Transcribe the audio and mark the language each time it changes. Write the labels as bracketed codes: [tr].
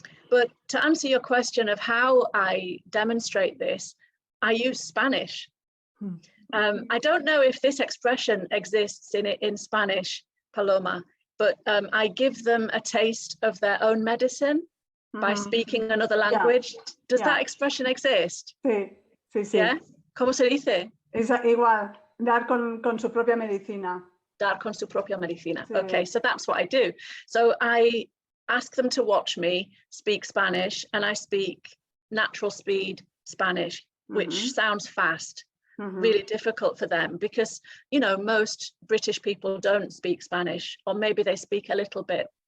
[en] But to answer your question of how I demonstrate this, I use Spanish. I don't know if this expression exists in Spanish, Paloma, but I give them a taste of their own medicine by speaking another language. Does that expression exist? [es] Sí, sí, sí. [en] Yeah? [es] ¿Cómo se dice? Es igual, dar con su propia medicina. Dar con su propia medicina. Sí. [en] Okay, so that's what I do. So I ask them to watch me speak Spanish, and I speak natural speed Spanish, which sounds fast. Really difficult for them because, you know, most British people don't speak Spanish, or maybe they speak a little bit.